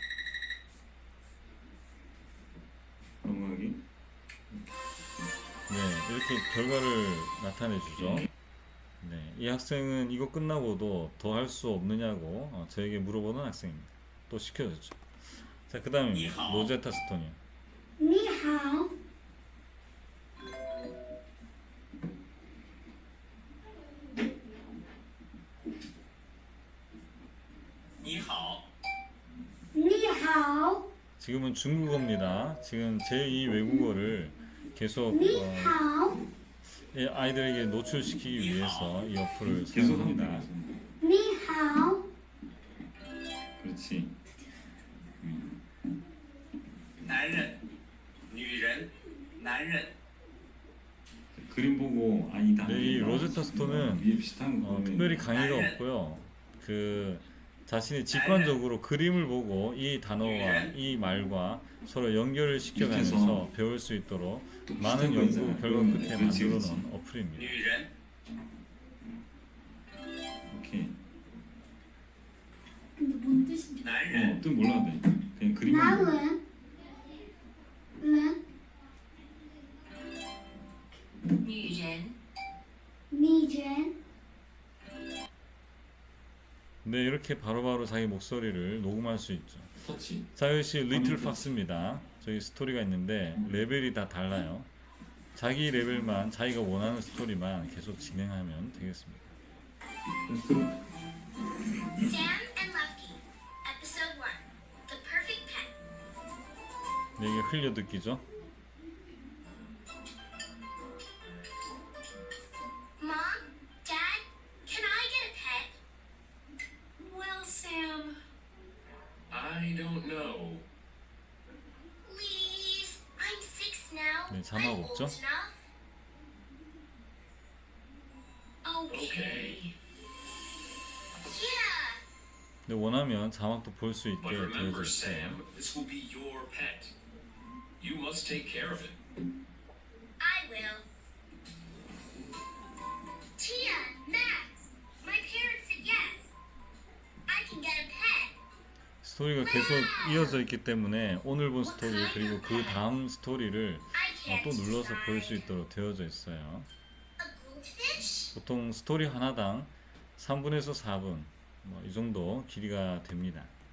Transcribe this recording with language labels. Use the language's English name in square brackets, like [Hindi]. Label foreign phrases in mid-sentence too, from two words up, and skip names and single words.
[Korean] 넘어가기. 네, 이렇게 결과를 나타내 주죠. 네, 이 학생은 이거 끝나고도 더 할 수 없느냐고 저에게 물어보는 학생입니다. 또 시켜줬죠. 자, 그 다음입니다. 로제타 스톤이요. [Chinese] 你好，你好, 你好， [Korean] 지금은 중국어입니다. 지금 제2 외국어를 계속 [Chinese] 你好， [Korean] 아이들에게 노출시키기 위해서 이 어플을 사용합니다. [Chinese] 你好， [Korean] 그렇지. [Chinese] 男人, 女人, 男人, [Korean] 그림 보고 아니다. 네, 이 로제타 스톤은 위에 비슷한 거 특별히 강의가 없고요. 그 자신이 직관적으로 그림을 보고 이 단어와 이 말과 서로 연결을 시켜가면서 배울 수 있도록 많은 연구 결과 끝에 만들어 놓은 어플입니다. [Chinese] 女人, [Korean] 오케이. 근데 뭔 뜻인지. [Chinese] 男人, [Korean] 뜻 몰라도 돼. 그냥 그림만 나 보고. [Chinese] 人，人，女人，女人， [Korean] 네, 이렇게 바로바로 자기 목소리를 녹음할 수 있죠. 터치. 자, 이것이 리틀 팍스입니다. 저기 스토리가 있는데 레벨이 다 달라요. 자기 레벨만 자기가 원하는 스토리만 계속 진행하면 되겠습니다. [English] Sam and Lucky, Episode 1, The Perfect Pet. [Korean] 네, 이게 흘려 듣기죠. [English] Mom, Dad, can I get a pet? Well, Sam, I don't know. Please, I'm 6 now. [Korean] 네, 자막 [English] I'm [Korean] 없죠? [English] old enough. Okay. Yeah. [Korean] 네, 원하면 자막도 볼 수 있게 [English] But remember, [Korean] 되어져 있어요. [English] Sam, this will be your pet. You must take care of it. I will. Tia, Max, my parents said yes. I can get a pet. [Korean] 스토리가 계속 이어져 있기 때문에 오늘 본 스토리 그리고 그 다음 스토리를 [English] I can't [Korean] 또 눌러서 볼 수 [English] decide. [Korean] 있도록 되어져 있어요. [English] A goldfish? [Korean] 보통 스토리 하나당 3분에서 4분 뭐 이 정도 길이가 됩니다.